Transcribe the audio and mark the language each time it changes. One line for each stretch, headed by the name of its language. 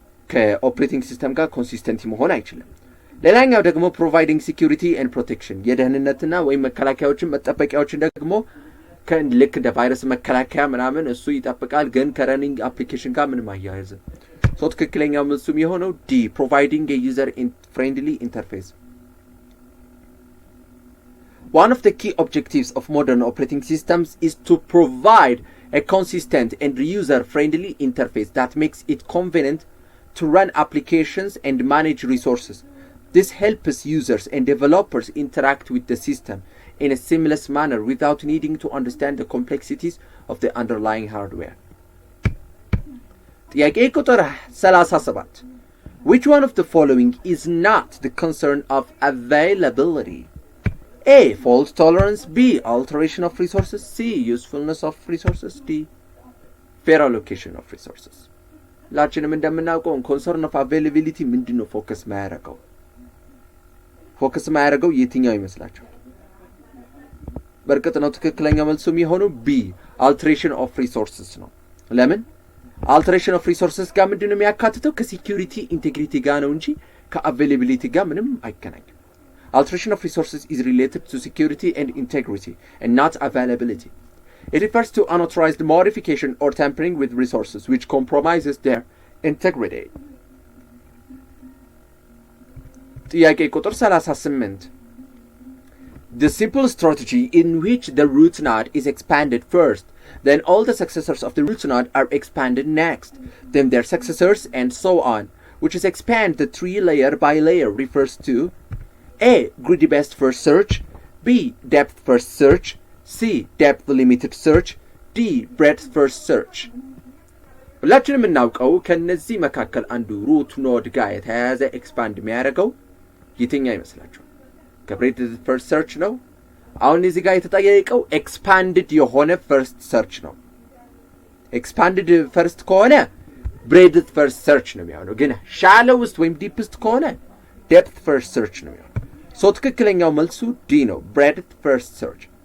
Amharic: ከኦፕሬቲንግ ሲስተም ጋር ኮንሲስተንሲ መሆን አይችልም ሌላኛው ደግሞ
English: providing security and protection
Amharic: የደህንነትና ወይ መከላከያዎችን መጠበቂያዎችን ደግሞ ከልክ እንደ ቫይረስ መከላከያ ምናምን እሱ ይጠብቃል ግን ከረኒንግ አፕሊኬሽን ጋር ምንም አያያዝም ሶ ትክክለኛው መልሱም የሆነው D
English: providing a user friendly interface One of the key objectives of modern operating systems is to provide a consistent and user-friendly interface that makes it convenient to run applications and manage resources. This helps users and developers interact with the system in a seamless manner without needing to understand the complexities of the underlying hardware.
Amharic: ጥያቄ ቁጥር
English: 37 Which one of the following is not the concern of availability? A. Fault tolerance B. Alteration of resources C. Usefulness of resources D. Fair allocation of resources
Amharic: ሁላችንም እንደምናውቀው
English: concern of availability
Amharic: ምንድነው ፎከስ ማያደርገው የትኛው ይመስላችኋል በእርግጥ ነው ትክክለኛ መልሱ የሚሆነው B.
English: Alteration of resources
Amharic: ነው ለምን
English: alteration of resources ጋር
Amharic: ምንድነው የሚያካትተው ከሴኩሪቲ ኢንቴግሪቲ ጋር ነው እንጂ ከአቬይላቢሊቲ ጋር ምንም አይገናኝም
English: alteration of resources is related to security and integrity and not availability it refers to unauthorized modification or tampering with resources which compromises their integrity
Amharic: ጥያቄ ቁጥር
English: 38 The simple strategy in which the root node is expanded first, then all the successors of the root node are expanded next, then their successors and so on, which is expand the tree layer by layer refers to A. Greedy best first search, B. Depth first search, C. Depth limited search, D. breadth first search.
Amharic: ሁላችንም እናውቀው ከነዚህ መካከል አንዱ root node ጋር የተያያዘ expand የሚያደርገው የትኛው ይመስላችኋል? ከብሬድ ፈርስት ሰርች ነው አሁን እዚህ ጋር የተጠየቀው ኤክስፓንድድ የሆነ ፈርስት ሰርች ነው ኤክስፓንድድ ፈርስት ከሆነ ብሬድ ፈርስት ሰርች ነው የሚሆነው ግን ሻሎውስት ወይም ዲፕስት ከሆነ ዴፕት ፈርስት ሰርች ነው የሚሆነው ሶ ትክክለኛው መልሱ ዲ ነው ብሬድ ፈርስት ሰርች